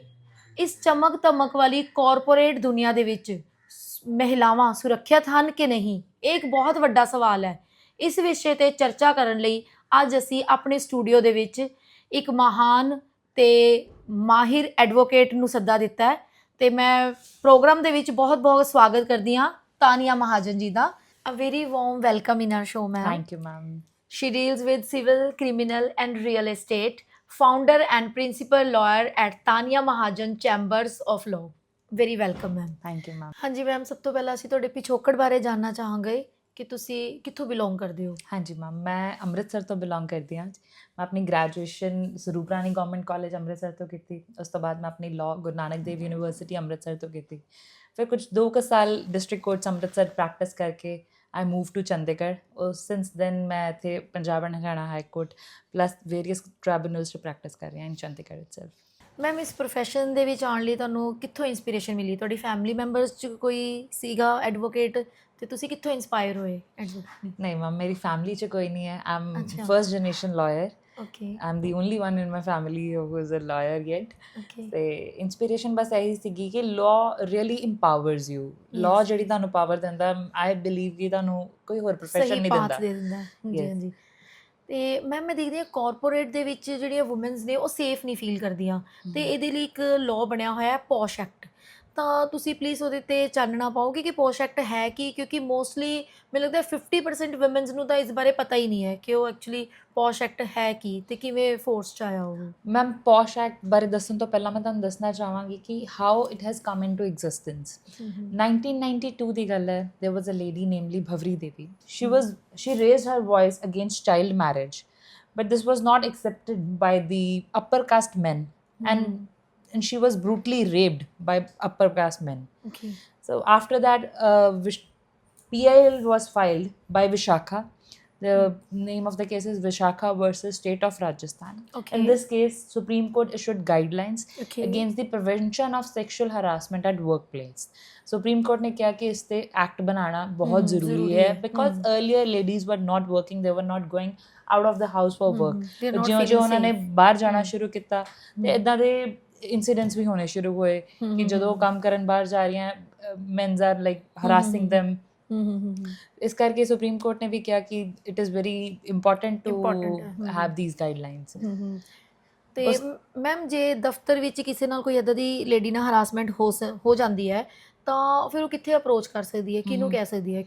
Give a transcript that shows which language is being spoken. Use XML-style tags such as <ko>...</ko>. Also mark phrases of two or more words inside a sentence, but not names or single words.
<pa>ਇਸ ਚਮਕ ਧਮਕ ਵਾਲੀ ਕਾਰਪੋਰੇਟ ਦੁਨੀਆ ਦੇ ਵਿੱਚ ਮਹਿਲਾਵਾਂ ਸੁਰੱਖਿਅਤ ਹਨ ਕਿ ਨਹੀਂ, ਇਹ ਇੱਕ ਬਹੁਤ ਵੱਡਾ ਸਵਾਲ ਹੈ। ਇਸ ਵਿਸ਼ੇ ਤੇ ਚਰਚਾ ਕਰਨ ਲਈ ਅੱਜ ਅਸੀਂ ਆਪਣੇ ਸਟੂਡੀਓ ਦੇ ਵਿੱਚ ਇੱਕ ਮਹਾਨ ਤੇ ਮਾਹਿਰ ਐਡਵੋਕੇਟ ਨੂੰ ਸੱਦਾ ਦਿੱਤਾ ਹੈ ਤੇ ਮੈਂ ਪ੍ਰੋਗਰਾਮ ਦੇ ਵਿੱਚ ਬਹੁਤ-ਬਹੁਤ ਸਵਾਗਤ ਕਰਦੀ ਹਾਂ ਤਾਨੀਆ ਮਹਾਜਨ ਜੀ ਦਾ।</pa> <en>A very warm welcome in our show, ma'am. Thank you, ma'am. She deals with civil, criminal and real estate. Founder and principal lawyer at Tania Mahajan Chambers of Law. Very welcome, ma'am. Thank you, ma'am.</en> <pa>ਹਾਂਜੀ ਮੈਮ, ਸਭ ਤੋਂ ਪਹਿਲਾਂ ਅਸੀਂ ਤੁਹਾਡੇ ਪਿਛੋਕੜ ਬਾਰੇ ਜਾਣਨਾ ਚਾਹਾਂਗੇ ਕਿ ਤੁਸੀਂ ਕਿੱਥੋਂ ਬਿਲੋਂਗ ਕਰਦੇ ਹੋ। ਹਾਂਜੀ ਮੈਮ, ਮੈਂ ਅੰਮ੍ਰਿਤਸਰ ਤੋਂ ਬਿਲੋਂਗ ਕਰਦੀ ਹਾਂ। ਮੈਂ ਆਪਣੀ ਗ੍ਰੈਜੂਏਸ਼ਨ ਸਰੂਪ ਰਾਣੀ ਗਵਰਨਮੈਂਟ ਕਾਲਜ ਅੰਮ੍ਰਿਤਸਰ ਤੋਂ ਕੀਤੀ। ਉਸ ਤੋਂ ਬਾਅਦ ਮੈਂ ਆਪਣੀ ਲਾਅ ਗੁਰੂ ਨਾਨਕ ਦੇਵ ਯੂਨੀਵਰਸਿਟੀ ਅੰਮ੍ਰਿਤਸਰ ਤੋਂ ਕੀਤੀ। ਫਿਰ ਕੁਝ 2 ਸਾਲ ਡਿਸਟ੍ਰਿਕਟ ਕੋਰਟਸ ਅੰਮ੍ਰਿਤਸਰ ਪ੍ਰੈਕਟਿਸ ਕਰਕੇ</pa> <en>I moved to</en> <pa>ਚੰਡੀਗੜ੍ਹ।</pa> <en>since then</en> <pa>ਮੈਂ ਇੱਥੇ ਪੰਜਾਬ ਐਂਡ ਹਰਿਆਣਾ ਹਾਈ ਕੋਰਟ</pa> <en>plus various tribunals</en> <pa>'ਚ ਪ੍ਰੈਕਟਿਸ ਕਰ ਰਹੀ ਹਾਂ</pa> <en>in Chandigarh itself.</en> <pa>ਮੈਮ, ਇਸ ਪ੍ਰੋਫੈਸ਼ਨ ਦੇ ਵਿੱਚ ਆਉਣ ਲਈ ਤੁਹਾਨੂੰ ਕਿੱਥੋਂ ਇੰਸਪੀਰੇਸ਼ਨ ਮਿਲੀ? ਤੁਹਾਡੀ</pa> <en>family members</en> <pa>'ਚ ਕੋਈ ਸੀਗਾ ਐਡਵੋਕੇਟ ਤੇ ਤੁਸੀਂ ਕਿੱਥੋਂ ਇੰਸਪਾਇਰ ਹੋਏ ਐਡਵੋਕੇਟ? ਨਹੀਂ ਮੈਮ, ਮੇਰੀ ਫੈਮਿਲੀ 'ਚ ਕੋਈ ਨਹੀਂ ਹੈ।</pa> <en>I am</en> <pa>ਅੱਛਾ।</pa> <en>first generation lawyer. ਓਕੇ I'm the only one in my family who is a lawyer yet. ਓਕੇ</en> <pa>ਤੇ ਇੰਸਪੀਰੇਸ਼ਨ ਬਸ ਇਹੀ ਸੀਗੀ ਕਿ</pa> <en>law really empowers you.</en> <pa>ਲਾਅ ਜਿਹੜੀ ਤੁਹਾਨੂੰ ਪਾਵਰ ਦਿੰਦਾ,</pa> <en>I believe</en> <pa>ਕਿ ਤੁਹਾਨੂੰ ਕੋਈ ਹੋਰ ਪ੍ਰੋਫੈਸ਼ਨ ਨਹੀਂ ਦਿੰਦਾ। ਦੇ ਦਿੰਦਾ। ਹਾਂਜੀ</pa> <en>Yes.</en> <pa>ਹਾਂਜੀ। ਤੇ ਮੈਮ, ਮੈਂ ਦੇਖਦੀ ਹਾਂ ਕਾਰਪੋਰੇਟ ਦੇ ਵਿੱਚ ਜਿਹੜੀਆਂ ਵੂਮਨਸ ਨੇ ਉਹ ਸੇਫ ਨਹੀਂ ਫੀਲ ਕਰਦੀਆਂ ਤੇ ਇਹਦੇ ਲਈ ਇੱਕ ਲਾਅ ਬਣਿਆ ਹੋਇਆ ਹੈ ਪੋਸ਼ ਐਕਟ। ਤਾਂ ਤੁਸੀਂ ਪਲੀਜ਼ ਉਹਦੇ ਤੇ ਚਾਨਣਾ ਪਾਓਗੇ ਕਿ ਪੋਸ਼ ਐਕਟ ਹੈ ਕੀ? ਕਿਉਂਕਿ ਮੋਸਟਲੀ ਮੈਨੂੰ ਲੱਗਦਾ 50% ਵੂਮਨਸ ਨੂੰ ਤਾਂ ਇਸ ਬਾਰੇ ਪਤਾ ਹੀ ਨਹੀਂ ਹੈ ਕਿ ਉਹ ਐਕਚੁਅਲੀ ਪੋਸ਼ ਐਕਟ ਹੈ ਕੀ ਤੇ ਕਿਵੇਂ ਫੋਰਸ 'ਚ ਆਇਆ ਉਹ। ਮੈਮ, ਪੋਸ਼ ਐਕਟ ਬਾਰੇ ਦੱਸਣ ਤੋਂ ਪਹਿਲਾਂ ਮੈਂ ਤੁਹਾਨੂੰ ਦੱਸਣਾ ਚਾਹਾਂਗੀ ਕਿ</pa> <en>how it has come in to existence.</en> <pa>1992 ਦੀ ਗੱਲ ਹੈ।</pa> <en>there was a lady namely Bhavri Devi. she raised her voice against child marriage, but this was not accepted by the upper caste men, and she was brutally raped by upper caste men. ਓਕੇ So after that, PIL was filed by Vishakha. The name of the case is Vishakha versus State of Rajasthan. Okay. In this case, Supreme Court issued guidelines Okay. against the prevention of sexual harassment at workplace.</en> <hi>Supreme Court ने क्या कि इस पे एक्ट बनाना बहुत ज़रूरी है</hi> <en>because earlier ladies were not working, they were not going out of the house for work. They're not</en> <pa>ਜਿਉਂ</pa> <en>feeling</en> <pa>ਉਹਨਾਂ ਨੇ</pa> <en>safe.</en> <pa>ਬਾਹਰ ਜਾਣਾ ਸ਼ੁਰੂ ਕੀਤਾ ਤੇ ਇਦਾਂ ਦੇ ਇਨਸੀਡੈਂਟਸ ਵੀ ਹੋਣੇ ਸ਼ੁਰੂ ਹੋਏ ਕਿ ਜਦੋਂ ਉਹ ਕੰਮ ਕਰਨ ਬਾਹਰ ਜਾ ਰਹੀਆਂ,</pa> <en>men's are like harassing them.</en> <pa>ਇਸ ਕਰਕੇ ਸੁਪਰੀਮ ਕੋਰਟ ਨੇ ਵੀ ਕਿਹਾ ਕਿ</pa> <en>it is very important to have these guidelines.</en> <pa>ਤੇ ਮੈਮ, ਜੇ ਦਫ਼ਤਰ ਵਿੱਚ ਕਿਸੇ ਨਾਲ ਕੋਈ ਇੱਦਾਂ ਦੀ ਲੇਡੀ ਨਾਲ ਹਰਾਸਮੈਂਟ ਹੋ ਜਾਂਦੀ ਹੈ ਤਾਂ ਫਿਰ ਉਹ ਕਿੱਥੇ ਅਪਰੋਚ ਕਰ ਸਕਦੀ ਹੈ, ਕਿਹਨੂੰ ਕਹਿ ਸਕਦੀ ਹੈ?</pa>